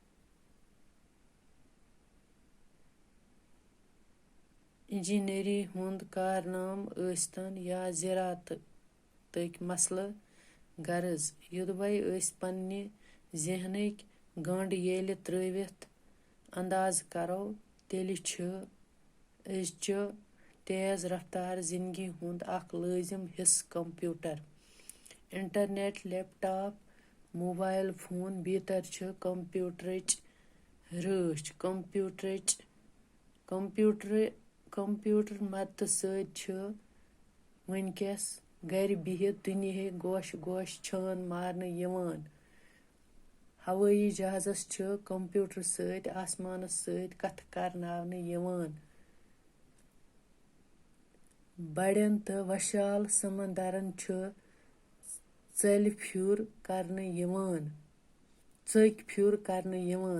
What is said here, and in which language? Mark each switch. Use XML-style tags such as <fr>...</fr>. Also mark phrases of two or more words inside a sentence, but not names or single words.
<ks>इंजीनियरी हुंद कारनाम अस्तन या ज़राअत तक मसल गर्ज युदवै अस पन्ने जहनक गंड येल त्रवित अंदाज करो तेलि छु अजचो तेज रफ्तार जिंदगी हुंद अख लाजिम हिस्स कंप्यूटर।</ks> <en>Internet laptop mobile phone</en> <ks>भीतर छु कंप्यूटरच रच। कंप्यूटर मदद सत छु वनकस घर बिहित दुनिया गोश छान मारने यवान। हवाई जहाजस छु कंप्यूटर सत आसमानस सत कथ करनावने यवान। बड़न तो वशाल समंदरन छु चल फ्यूर करने यवान।</ks>